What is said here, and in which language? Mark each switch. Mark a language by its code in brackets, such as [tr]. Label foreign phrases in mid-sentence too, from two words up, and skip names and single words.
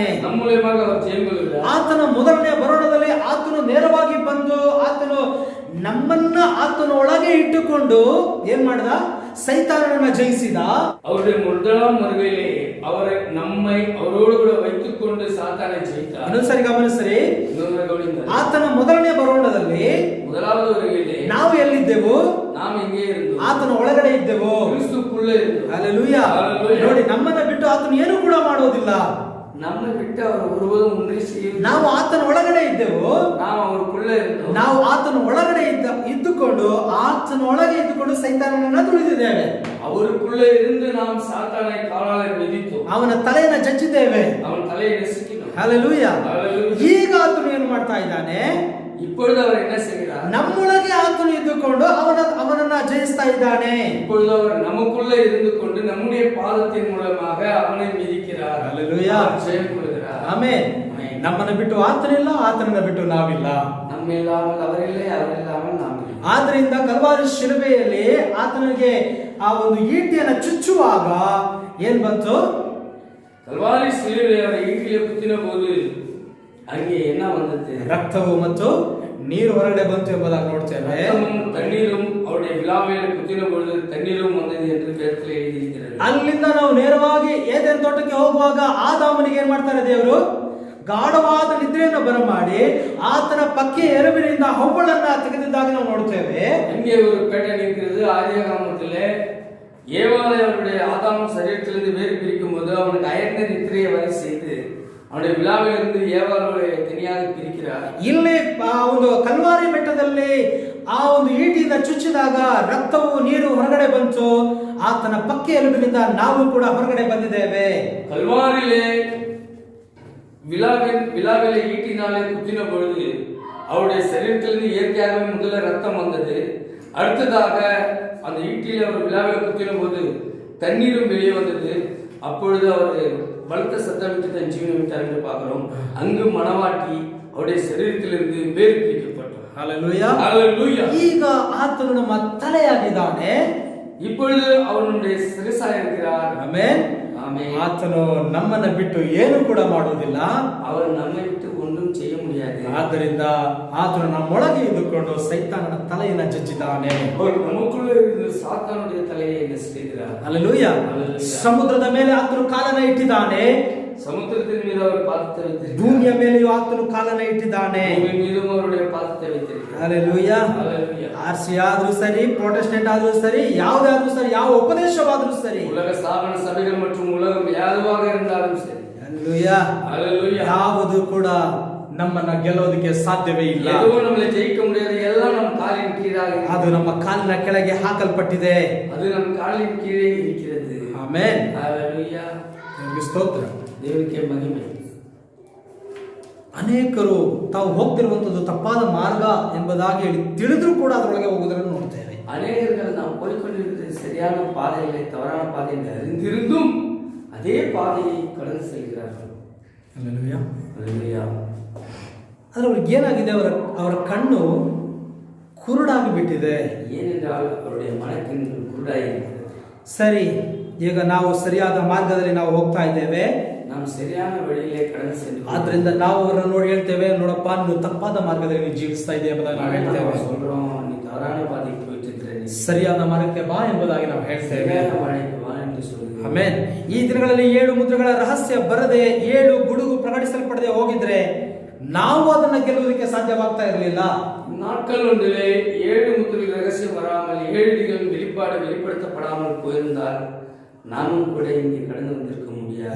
[kn] ನಮ್ಮ ಮೂಲಕವಾಗಿ ಅವರು ಜಯಗಳಿಲ್ಲ. ಆತನ ಮೊದಲನೇ ಬರೋಣದಲ್ಲಿ ಆತನು ನೇರವಾಗಿ ಬಂದು ಆತನು ನಮ್ಮನ್ನ ಆತನ ಒಳಗೆ ಇಟ್ಟುಕೊಂಡು ಏನ್ ಮಾಡಿದ? ಸೈತಾನನನ್ನ ಜಯಿಸಿದ. [ta] அவருடைய முதலாம் வருகையிலே அவரை நம்மை அவரோடு கூட வைத்துக்கொண்டு சாத்தானை ஜெயித்தார். [kn] ಇನ್ನೊಂದ್ಸರಿ ಗಮನಿಸ್ರಿ, ಆತನ ಮೊದಲನೇ ಬರೋಣದಲ್ಲಿ [ta] முதலாவது வருகையிலே [kn] ನಾವು ಎಲ್ಲಿದ್ದೆವು? [ta] நாம் எங்கே இருந்தோம்? [kn] ಆತನ ಒಳಗಡೆ ಇದ್ದೆವು. [ta] ಕ್ರಿಸ್ತುக்குள்ளே இருந்தோம். [kn] ಹಲ್ಲೆಲೂಯಾ. ನೋಡಿ, ನಮ್ಮನ್ನ ಬಿಟ್ಟು ಆತನು ಏನು ಕೂಡ ಮಾಡೋದಿಲ್ಲ. [ta] நம்மை விட்டு அவர் ஒருவரும் ஒன்றே செய்ய. [kn] ನಾವು ಆತನ ಒಳಗಡೆ ಇದ್ದೆವು. [ta] ನಾವು ಅವರುக்குள்ளே இருந்தோம். [kn] ನಾವು ಆತನ ಒಳಗಡೆ ಇದ್ದುಕೊಂಡು ಆತನ ಒಳಗೆ ಇದ್ದುಕೊಂಡು ಸೈತಾನನನ್ನ ತುಳಿದಿದ್ದೇವೆ. [ta] அவருக்குள்ளே இருந்து நாம் சாத்தானை காலால் மிதித்தோம். [kn] ಅವನ ತಲೆಯನ್ನು ಜಜ್ಜಿದ್ದೇವೆ. [ta] அவன் தலையை நசுக்கினோம். [kn] ಹಲ್ಲೆಲೂಯಾ. [ta] ஹalleluya. [kn] ಈಗ ಆತನು ಏನು ಮಾಡ್ತಾ ಇದ್ದಾನೆ? [ta] இப்பொழுது அவர் என்ன செய்கிறார்? [kn] ನಮ್ಮೊಳಗೆ ಆತನು ಇದ್ದುಕೊಂಡು ಅವನನ್ನ ಜಯಿಸ್ತಾ ಇದ್ದಾನೆ. [ta] இப்பொழுது அவர் நமக்குள்ளே இருந்து கொண்டு நம்முடைய பாதத்தின் மூலமாக அவனை மிதிக்கிறார். [kn] ಹಲ್ಲೆಲೂಯಾ. [ta] ஜெயம் கொடுக்கிறார். [kn] ಆಮೆನ್. ನಮ್ಮನ್ನ ಬಿಟ್ಟು ಆತನಿಲ್ಲ, ಆತನನ್ನ ಬಿಟ್ಟು ನಾವಿಲ್ಲ. [ta] நம்ம இல்லாமல் அவர் இல்லை, அவர் இல்லாமல் நாம் இல்லை. [kn] ಆದ್ರಿಂದ ಕಲ್ವಾರಿ ಶಿಲುಬೆಯಲ್ಲಿ ಆತನಿಗೆ ಆ ಒಂದು ಈಟಿಯನ್ನು ಚುಚ್ಚುವಾಗ ಏನ್ ಬಂತು? [ta] கல்வாரி சிலுவையில் அவரை ஈட்டிலே குத்தின போது அங்கே என்ன வந்தது? [kn] ರಕ್ತವು ಮತ್ತು ನೀರು ಹೊರಗಡೆ ಬಂತು ಎಂಬುದಾಗಿ ನೋಡ್ತೇವೆ. [ta] ரத்தமும் தண்ணீரும் அவருடைய விழாவில் குத்தின பொழுது தண்ணீரும் வந்தது என்று வேதத்தில் எழுதியிருக்கிறது. [kn] ಅಲ್ಲಿಂದ ನಾವು ನೇರವಾಗಿ ಏದೆನ್ ತೋಟಕ್ಕೆ ಹೋಗುವಾಗ ಆದಾಮನಿಗೆ ಏನ್ ಮಾಡ್ತಾರೆ ದೇವರು? ಗಾಢವಾದ ನಿದ್ರೆಯನ್ನು ಬರಮಾಡಿ ಆತನ ಪಕ್ಕೆ ಎರುಬಿನಿಂದ ಹವ್ವಳನ್ನ ತೆಗೆದಿದ್ದಾಗ ನಾವು ನೋಡ್ತೇವೆ. [ta] அங்கே ஒரு பேட்டர்ன் இருக்கிறது. ஆதியாகமத்திலே ஏவாளை அவருடைய ஆதாம் சரீரத்திலிருந்து வேறு பிரிக்கும் போது அவனுக்கு அயர்ந்த நித்திரையை வரை செய்து அவனுடைய விழாவிலிருந்து ஏவாளை தனியாக பிரிக்கிறார். [kn] ಇಲ್ಲಿ ಒಂದು ಕಲ್ವಾರಿ ಬೆಟ್ಟದಲ್ಲಿ ಆ ಒಂದು ಈಟಿಯಿಂದ ಚುಚ್ಚಿದಾಗ ರಕ್ತವು ನೀರು ಹೊರಗಡೆ ಬಂತು. ಆತನ ಪಕ್ಕೆ ಎಲುಬಿನಿಂದ ನಾವು ಕೂಡ ಹೊರಗಡೆ ಬಂದಿದ್ದೇವೆ. [ta] கல்வாரிலே விழாவிலே ஈட்டினாலே குத்தின பொழுது அவருடைய சரீரத்திலிருந்து இயற்கையாகவே முதல்ல ரத்தம் வந்தது. அடுத்ததாக அந்த ஈட்டிலே அவர் விழாவில் குத்தின போது தண்ணீரும் வெளியே வந்தது. அப்பொழுது அவர் பலத்த சத்தம் விட்டு தன் ஜீவனை விட்டார் என்று பார்க்கிறோம். அங்கு மணவாட்டி அவருடைய சரீரத்திலிருந்து வேறு பிரிக்கப்பட்டார். ஹல்லேலூயா. ஹல்லேலூயா. [kn] ಈಗ ಆತನು ನಮ್ಮ ತಲೆಯಾಗಿದ್ದಾನೆ. [ta] இப்பொழுது அவனுடைய சிரசாக இருக்கிறார். [kn] ಆಮೆನ್. [ta] ஆமென். [kn] ಆತನು ನಮ್ಮನ್ನ ಬಿಟ್ಟು ಏನು ಕೂಡ ಮಾಡುವುದಿಲ್ಲ. [ta] அவர் நம்மை விட்டு ஒன்றும் செய்ய முடியாது. [kn] ಆದ್ದರಿಂದ ಆತನು ನಮ್ಮೊಳಗೆ ಇದ್ದುಕೊಂಡು ಸೈತಾನನ ತಲೆಯನ್ನು ಜಜ್ಜಿದ್ದಾನೆ. [ta] அவர் நமக்குள்ளே இருந்து சாத்தானுடைய தலையை என்ன செய்கிறார்? [kn] ಹಲ್ಲೇಲೂಯಾ. ಸಮುದ್ರದ ಮೇಲೆ ಆತನು ಕಾಲನ್ನ ಇಟ್ಟಿದ್ದಾನೆ. [ta] சமுத்திரத்தின் மீது அவர் பாதத்தை வைத்திருக்கிறார். [kn] ಭೂಮಿಯ ಮೇಲೆಯೂ ಆತನು ಕಾಲನ್ನ ಇಟ್ಟಿದ್ದಾನೆ. [ta] பூமியின் மீதும் அவருடைய பாதத்தை வைத்திருக்கிறார். [kn] ಹಲ್ಲೇಲೂಯಾ. [ta] ஹல்லேலூயா. [kn] ಆರ್ಸಿ ಆದ್ರೂ ಸರಿ, ಪ್ರೊಟೆಸ್ಟೆಂಟ್ ಆದ್ರೂ ಸರಿ, ಯಾವುದಾದ್ರೂ ಸರಿ, ಯಾವ ಉಪದೇಶವಾದ್ರೂ ಸರಿ, [ta] உலக ஸ்தாபன சபைகள் மற்றும் உலகம் யாதுவாக இருந்தாலும் சரி, [kn] ಹಲ್ಲೇಲೂಯಾ, [ta] ஹல்லேலூயா, [kn] ಯಾವುದು ಕೂಡ ನಮ್ಮನ್ನ ಗೆಲ್ಲೋದಕ್ಕೆ ಸಾಧ್ಯವೇ ಇಲ್ಲ. [ta] எதுவும் நம்மளை ஜெயிக்க முடியாது. எல்லாம் நம் காலின் கீழாக இருக்கிறது. [kn] ಅದು ನಮ್ಮ ಕಾಲಿನ ಕೆಳಗೆ ಹಾಕಲ್ಪಟ್ಟಿದೆ. [ta] அது நம் காலின் கீழே இருக்கிறது. [kn] ಆಮೆನ್. [ta] ஹல்லேலூயா. [kn] ದೇವರಿಗೆ ಸ್ತೋತ್ರ. [ta] தேவனுக்கே மகிமை. [kn] ಅನೇಕರು ತಾವು ಹೋಗ್ತಿರುವಂತದ್ದು ತಪ್ಪಾದ ಮಾರ್ಗ ಎಂಬುದಾಗಿ ಹೇಳಿ ತಿಳಿದ್ರೂ ಕೂಡ ಅದರೊಳಗೆ ಹೋಗುವುದನ್ನು ನೋಡ್ತೇವೆ. [ta] அநேகர்கள் நாம் போய்கொண்டிருக்கிறது சரியான பாதை இல்லை, தவறான பாதை என்று அறிந்திருந்தும் அதே பாதையை கடந்து செல்கிறார்கள். [kn] ಹಲ್ಲೇಲೂಯಾ. [ta] ஹல்லேலூயா. [kn] ಆದರೆ ಅವ್ರಿಗೆ ಏನಾಗಿದೆ? ಅವರ ಕಣ್ಣು ಕುರುಡಾಗಿ ಬಿಟ್ಟಿದೆ. [ta] ஏனென்றால் அவருடைய மனக்கண்கள் குருடாயிருக்கிறது. [kn] ಸರಿ, ಈಗ ನಾವು ಸರಿಯಾದ ಮಾರ್ಗದಲ್ಲಿ ನಾವು ಹೋಗ್ತಾ ಇದ್ದೇವೆ. [ta] நாம் சரியான வழியிலே கடந்து சென்று [kn] ಆದ್ರಿಂದ ನಾವು ಅವರನ್ನು ನೋಡಿ ಹೇಳ್ತೇವೆ, ನೋಡಪ್ಪ ನೀನು ತಪ್ಪಾದ ಮಾರ್ಗದಲ್ಲಿ ನೀವು ಜೀವಿಸ್ತಾ ಇದೆಯಾ ಎಂಬುದಾಗಿ ನಾವು ಹೇಳ್ತೇವೆ. [ta] சொல்றோம், நீ தவறான பாதைக்கு போயிட்டு இருக்கிற, நீ [kn] ಸರಿಯಾದ ಮಾರ್ಗಕ್ಕೆ ಬಾ ಎಂಬುದಾಗಿ ನಾವು ಹೇಳ್ತೇವೆ. [ta] சரியான பாதைக்கு வா என்று சொல்கிறோம். [kn] ಆಮೆನ್. ಈ ದಿನಗಳಲ್ಲಿ 7 ಮುದ್ರೆಗಳ ರಹಸ್ಯ ಬರದೆ 7 ಗುಡುಗು ಪ್ರಕಟಿಸಲ್ಪಡದೆ ಹೋಗಿದ್ರೆ ನಾವು ಅದನ್ನ ಗೆಲ್ಲುವುದಕ್ಕೆ ಸಾಧ್ಯವಾಗ್ತಾ ಇರಲಿಲ್ಲ. [ta] நாட்கள் ஒன்றிலே 7 முத்திரைகள் ரகசியம் வராமல் 7 இடிகள் வெளிப்படுத்தப்படாமல் போயிருந்தால் நாமும் கூட இங்கே கடந்து வந்திருக்க முடியாது.